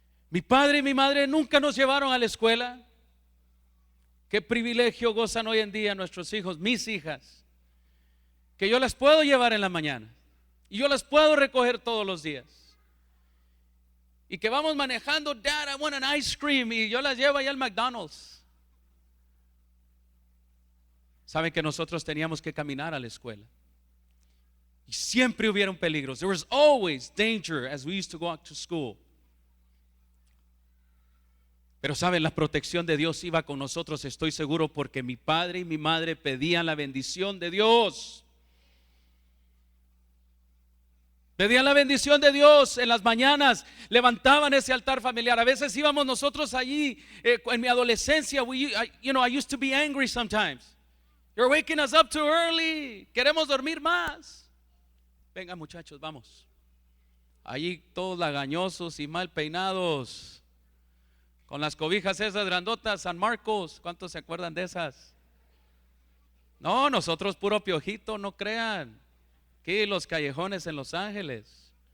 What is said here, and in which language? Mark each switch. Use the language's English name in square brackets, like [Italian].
[Spanish] Mi padre y mi madre nunca nos llevaron a la escuela. Qué privilegio gozan hoy en día nuestros hijos, mis hijas, que yo las puedo llevar en la mañana y yo las puedo recoger todos los días. Y que vamos manejando, [English] Dad, I want an ice cream, [Spanish] y yo las llevo allá al McDonald's. Saben que nosotros teníamos que caminar a la escuela y siempre hubieron peligros. [English] There was always danger as we used to go out to school. [Spanish] Pero saben, la protección de Dios iba con nosotros, estoy seguro, porque mi padre y mi madre pedían la bendición de Dios. Pedían la bendición de Dios en las mañanas, levantaban ese altar familiar. A veces íbamos nosotros allí, en mi adolescencia, [English] I used to be angry sometimes. You're waking us up too early. [Spanish] Queremos dormir más. Venga, muchachos, vamos. Allí todos lagañosos y mal peinados, con las cobijas esas grandotas, San Marcos. ¿Cuántos se acuerdan de esas? No, nosotros puro piojito, no crean. Aquí los callejones en Los Ángeles.